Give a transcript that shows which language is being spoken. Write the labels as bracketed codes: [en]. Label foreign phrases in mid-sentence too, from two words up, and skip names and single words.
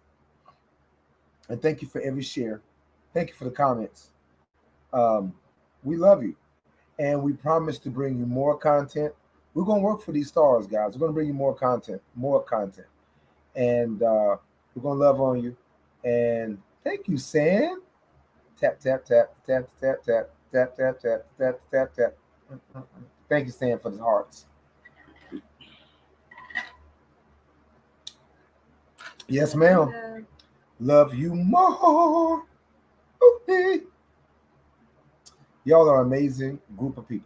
[en] And thank you for every share. Thank you for the comments. We love you. And we promise to bring you more content. We're going to work for these stars, guys. We're going to bring you more content. And we're going to love on you. And thank you, Sam. Tap, tap, tap, tap, tap, tap, tap, tap, tap, tap, tap, tap. Thank you, Sam, for the hearts. Yes, ma'am. Love you more. Okay. Y'all are an amazing group of people.